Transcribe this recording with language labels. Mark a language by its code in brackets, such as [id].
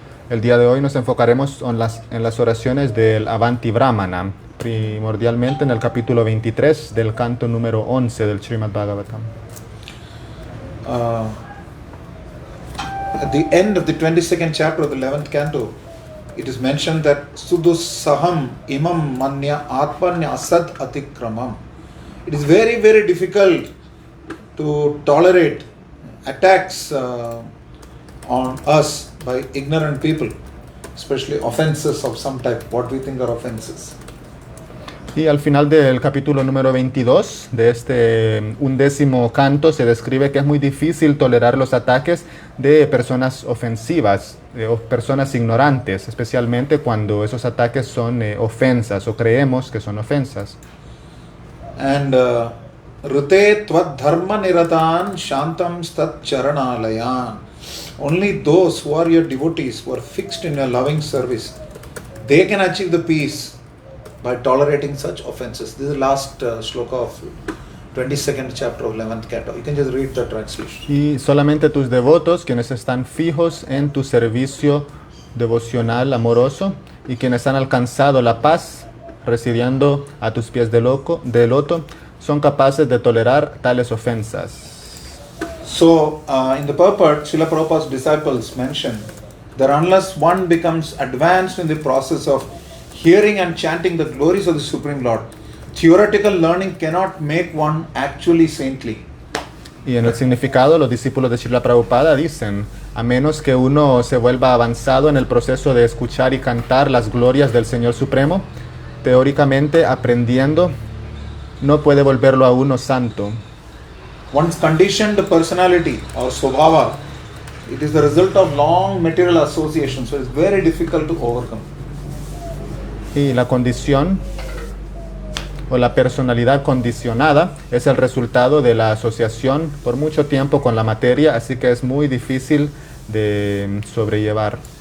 [es] El día de hoy nos enfocaremos en las oraciones del Avanti Brahmana, primordialmente en el capítulo 23 del canto número 11 del Srimad Bhagavatam. [en] At the end of the 22nd chapter of the 11th canto, it is mentioned that [sa] Sudusaham imam manya atmanya asad atikramam. [en] It is very, very difficult to tolerate attacks on us by ignorant people, especially offenses of some type, what we think are offenses. [es] Y al final del capítulo número 22 de este 11º canto se describe que es muy difícil tolerar los ataques de personas ofensivas o personas ignorantes, especialmente cuando esos ataques son ofensas o creemos que son ofensas. [sa] And Rute tvad dharma niratan shantam stat charanalayan. [en] Only those who are your devotees, who are fixed in your loving service, they can achieve the peace by tolerating such offenses. This is the last shloka of 22nd chapter of 11th canto. You can just read the translation. [es] Y solamente tus devotos, quienes están fijos en tu servicio devocional amoroso y quienes han alcanzado la paz residiendo a tus pies de loto, son capaces de tolerar tales ofensas. [en] So, in the purport, Srila Prabhupada's disciples mention that unless one becomes advanced in the process of hearing and chanting the glories of the Supreme Lord, theoretical learning cannot make one actually saintly. [es] Y en el significado, los discípulos de Srila Prabhupada dicen, a menos que uno se vuelva avanzado en el proceso de escuchar y cantar las glorias del Señor Supremo, teóricamente aprendiendo, no puede volverlo a uno santo. [en] One's conditioned personality or svabhava, it is the result of long material association, so it's very difficult to overcome. [es] Y la condición o la personalidad condicionada es el resultado de la asociación por mucho tiempo con la materia, así que es muy difícil de sobrellevar.